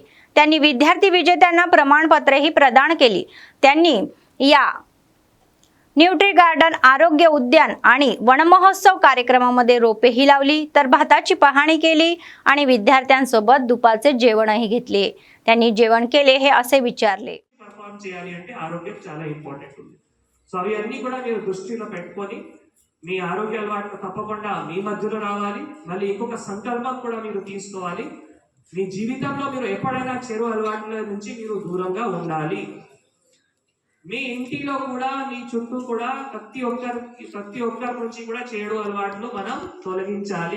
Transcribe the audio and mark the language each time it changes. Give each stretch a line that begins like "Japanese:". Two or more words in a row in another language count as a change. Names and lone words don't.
Marathi: त्यांनी विद्यार्थी विजेत्यांना प्रमाणपत्रेही प्रदान केली। त्यांनी या न्यूट्री गार्डन, आरोग्य उद्यान आणि वनमहोत्सव कार्यक्रमामध्ये रोपेही लावली, तर भाताची पाहणी केली आणि विद्यार्थ्यांसोबत दुपारचे जेवणही घेतले। त्यांनी जेवण केले हे असे विचारले।
Telugu: परफॉर्म చేయాలి అంటే ఆరోగ్యం చాలా ఇంపార్టెంట్ ఉంది। సో అవి అన్ని కూడా మీరు దృష్టిలో పెట్టుకొని మీ ఆరోగ్య అలవాట్లు తప్పకుండా మీ మధ్యలో రావాలి। మళ్ళీ ఇంకొక సంకల్పం కూడా మీరు తీసుకోవాలి। మీ జీవితంలో మీరు ఎప్పుడైనా చెడు అలవాట్ల నుంచి మీరు దూరంగా ఉండాలి। మీ ఇంటిలో కూడా మీ చుట్టూ కూడా ప్రతి ఒక్కరి నుంచి కూడా చెడు అలవాట్లు మనం తొలగించాలి।